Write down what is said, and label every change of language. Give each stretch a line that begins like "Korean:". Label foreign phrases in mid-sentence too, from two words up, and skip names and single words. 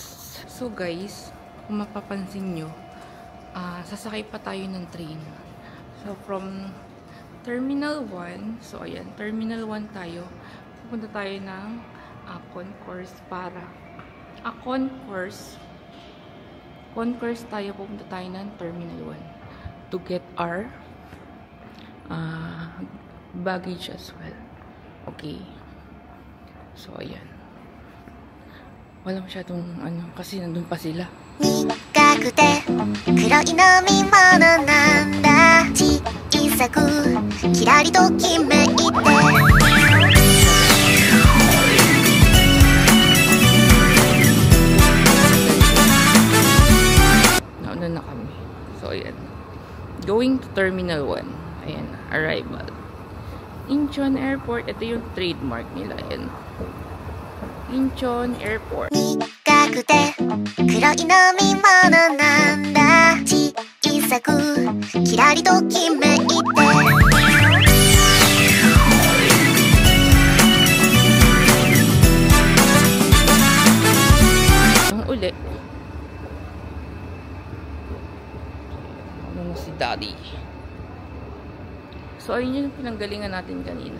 Filipino: So, guys, kung mapapansin nyo, sasakay pa tayo ng train. So, from Terminal 1, so, ayan, Terminal 1 tayo. Pupunta tayo ng concourse para concourse tayo, pupunta tayo ng Terminal 1
English: to get our baggage as well.
Filipino: Okay. So, ayan. Wala masyadong kasi nandun pa sila.
Japanese: 苦くて黒い飲み物なんだ小さくキラリときめいて
Filipino: Nauna na kami. So, ayan.
English: Going to Terminal 1. Ayan, arrival.
Filipino: Incheon Airport. Ito yung trademark nila. Ayan. Incheon Airport.
Japanese: 苦くて黒い飲み物なんだ小さくキラリときめいて
Filipino: Ang uli. Ano na si Daddy? So, ayun yung pinanggalingan natin kanina.